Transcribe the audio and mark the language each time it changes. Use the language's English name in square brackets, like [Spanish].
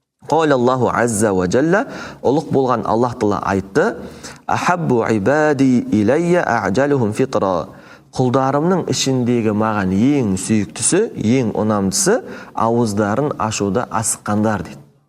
[Arabic] Қала Аллаху азза ва джалла, [Kazakh] ұлық болған Аллах Таала айтты. [Arabic] Ахаббу ибади илайя а'джалухум фитра. [Kazakh] Құлдарымның ішіндегі маған ең сүйіктісі, ең ұнамдысы ауыздарын ашуда асыққандар дейді.